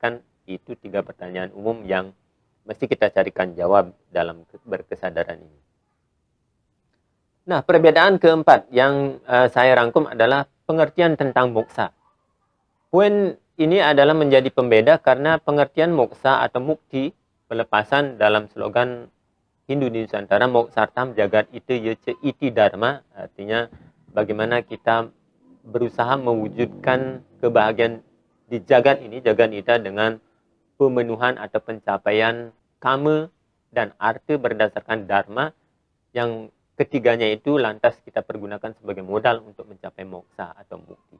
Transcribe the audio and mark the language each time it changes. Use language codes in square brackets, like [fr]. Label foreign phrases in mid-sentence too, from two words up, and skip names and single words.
[id] Kan itu 3 pertanyaan umum yang mesti kita carikan jawab dalam berkesadaran ini. Nah, perbedaan keempat yang saya rangkum adalah pengertian tentang moksa. Poin ini adalah menjadi pembeda karena pengertian moksa atau mukti, pelepasan dalam slogan Hindu di Nusantara, [sa] moksartam jagat ite yace iti dharma, [id] artinya bagaimana kita berusaha mewujudkan kebahagiaan di jagat ini, jagat ita, dengan pemenuhan atau pencapaian kama dan arti berdasarkan dharma, yang ketiganya itu lantas kita pergunakan sebagai modal untuk mencapai moksa atau mukti.